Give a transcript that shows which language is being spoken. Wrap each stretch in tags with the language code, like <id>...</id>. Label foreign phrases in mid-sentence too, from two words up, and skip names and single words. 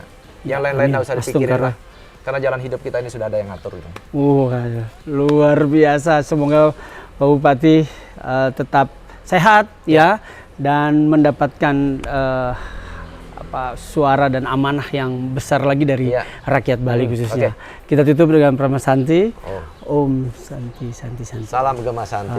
<id>Yang lain-lain nggak usah dipikirin lah. Karena jalan hidup kita ini sudah ada yang ngatur gitu. Luar biasa. Semoga Pak Bupati tetap sehat ya, dan mendapatkan suara dan amanah yang besar lagi dari rakyat Bali khususnya. Kita tutup dengan Prama Santi.</id> <sa>Om Santi, Santi, Santi.</sa> <id>Salam Gema Santi.</id>